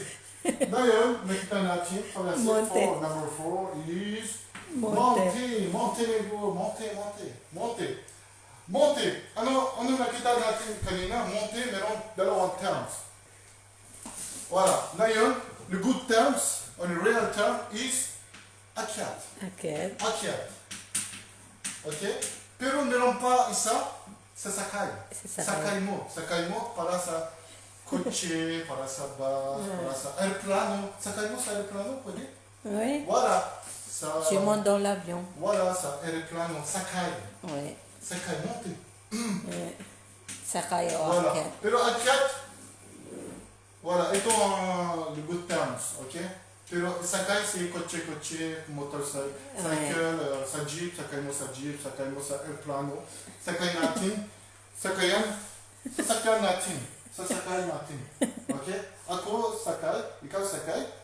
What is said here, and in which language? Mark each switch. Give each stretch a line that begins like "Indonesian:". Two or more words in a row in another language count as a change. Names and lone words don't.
Filipino: Ngayon, nakita natin, traverse.
French: Monte.
English: Number 4 is
French: Monte. Monte.
Filipino: Ano nakita natin kanina? Monte, meron dalawang terms. Wala. Ngayon,
English: the good terms, on the real term, is akyat. Okay. Okay?
Filipino: Pero meron pa isa, sasakay. Sasakay. Sakay mo para sa kotse, para sa bus, para sa aeroplano. Sakay mo sa aeroplano, pwede?
French: Oui.
Filipino: Wala.
French: Je monte dans l'avion.
Filipino: Wala sa aeroplano, sakay.
French: Oui.
Filipino: Sakay, monte. Sakay o Wala. akyat. Pero akyat, wala. Ito ang
English: the good terms,
Filipino: okay? Pero sakay si kotse, motorcycle, sa jeep, sakay mo sa jeep, sakay mo sa aeroplano. Sakay natin. Sasakyan natin. Okay? Ako sakay, ikaw sakay.